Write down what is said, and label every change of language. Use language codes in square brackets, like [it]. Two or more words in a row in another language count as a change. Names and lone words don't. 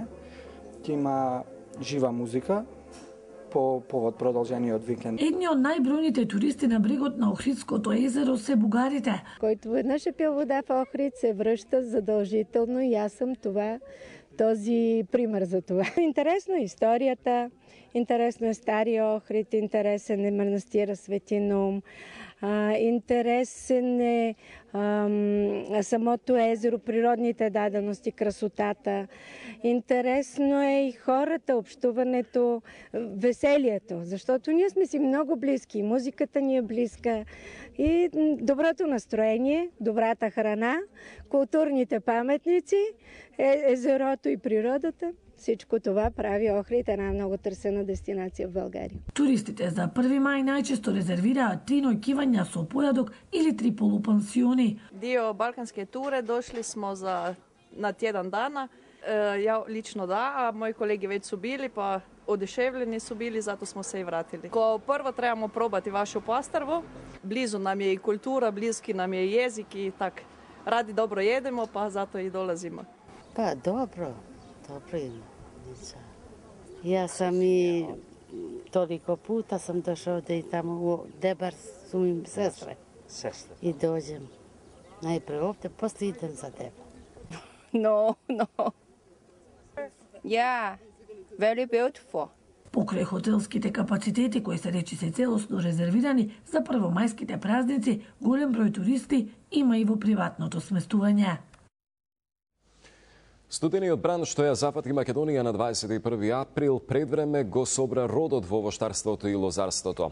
[mk] Има жива музика по повод продолжениот викенд. Едни од најбројните туристи на брегот на Охридското езеро се бугарите. [bg] Којто веднаш е пил вода во Охрид се вршта задолжително и јас сум този пример за това. Интересно е историјата, интересно е стариот Охрид, интересен е манастира Свети Наум, интересен е самото езеро, природните дадености, красотата. Интересно е и хората, общуването, веселието, защото ние сме си много близки. Музиката ни е близка и доброто настроение, добрата храна, културните паметници, езерото и природата. Всичко това прави Охрид една много търсена дестинација в Българија. [mk] Туристите за 1 мај најчесто резервираат 3 ноќивања со појадок или 3 полупансиони. [hr] Dio balkanske ture došli smo na tjedan dana. Ja lično da, a moji kolegi već su bili, pa odeševljeni su bili, zato smo se i vratili. Kao prvo trebamo probati vašu pastrvu. Blizu nam je i kultura, bliski nam je jezik i tak. Radi dobro jedemo, pa zato i dolazimo. Pa dobro ima. [sr] Ja sam i toliko puta sam došao ovde i tamo u Debar su im sestre. I dođem najpre ovde, posle idem za Debar. [en] No. Yeah, very beautiful. [mk] Покрај хотелските капацитети кои се речиси целосно резервирани за првомајските празници, голем број туристи има и во приватното сместување. Студениот бран што ја запати Македонија на 21 април предвреме го собра родот во овоштарството и лозарството.